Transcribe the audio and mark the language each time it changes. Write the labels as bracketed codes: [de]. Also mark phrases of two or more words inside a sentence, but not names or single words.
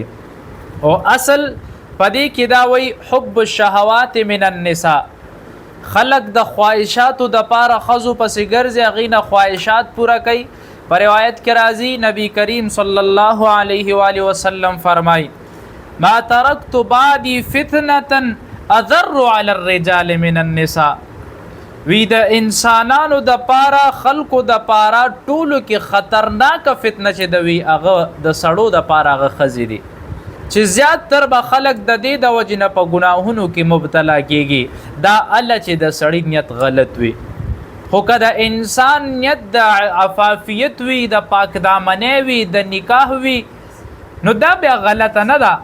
[ps] او اصل پدې کې دا وی [ar] حب الشهوات من النساء، [ps] خلق د خواهشاتو د پاره خزو پسې ګرځي، هغې نه خواهشات پوره کوي. پر روایت کې راځي نبی کریم [ar] صلی الله علیه و آله وسلم [ps] فرمای [ar] ما ترکت بعدی فتنه اضر علی الرجال من النساء، [ps] وی د انسانانو د پاره خلقو د پاره ټولو کې خطرناک فتنه چې د وی هغه د سړو د پاره هغه ښځې دي، چې زیات تر به خلق د دې د وجې نه په ګناهونو کې مبتلا کېږي. دا الله چې د سړي نیت غلط وي، خو که د انسان نیت د عفافیت وي، د پاک دامنۍ وي، د نکاح وي، نو دا بیا غلطه نه ده.